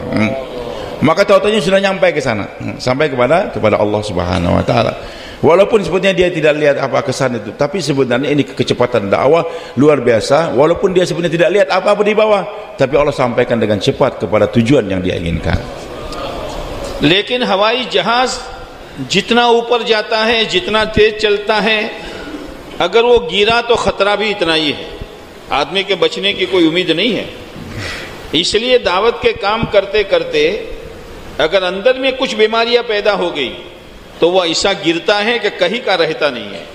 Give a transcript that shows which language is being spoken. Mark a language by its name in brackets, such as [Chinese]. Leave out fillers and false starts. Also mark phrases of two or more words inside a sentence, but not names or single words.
[Indonesian] Maka tahu-tahunya sudah nyampai ke sana, sampai kepada [Arabic] الله سبحانه وتعالى. [Indonesian] Walaupun sebetulnya dia tidak lihat apa kesan itu, tapi sebenarnya ini kecepatan dakwah luar biasa. Walaupun dia sebenarnya tidak lihat apa-apa di bawah, tapi Allah sampaikan dengan cepat kepada tujuan yang dia inginkan. [Hindi] लेकिन हवाई जहाज जितना ऊपर जाता है, जितना तेज चलता है, अगर वो गिरा तो खतरा भी इतना ही है, आदमी के बचने की कोई उम्मीद नहीं है। इसलिए दावत के काम करते करते अगर अंदर में कुछ बीमारियां पैदा हो गई तो वह ऐसा गिरता है कि कहीं का रहता नहीं है।